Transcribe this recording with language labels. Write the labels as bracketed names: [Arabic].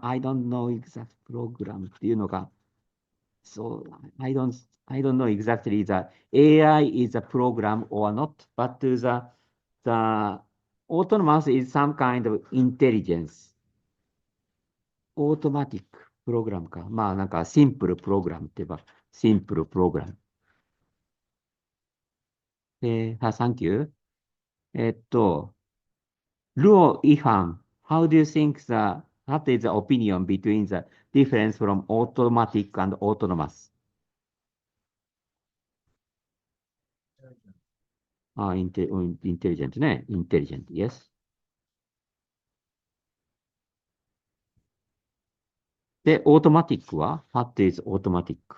[English] I don't know exact program [Japanese] っていうのが。 [English] So I don't know exactly the AI is a program or not, but the autonomous is some kind of intelligence. Automatic program か。 [Japanese] なんかシンプルプログラムって言えば、シンプルプログラム。 [English] Thank you. Luo Ihan, how do you think what is the opinion between the difference from automatic and autonomous? Intelligent ね。Intelligent, yes. [Japanese] で、オートマティックは [English] ?What is automatic?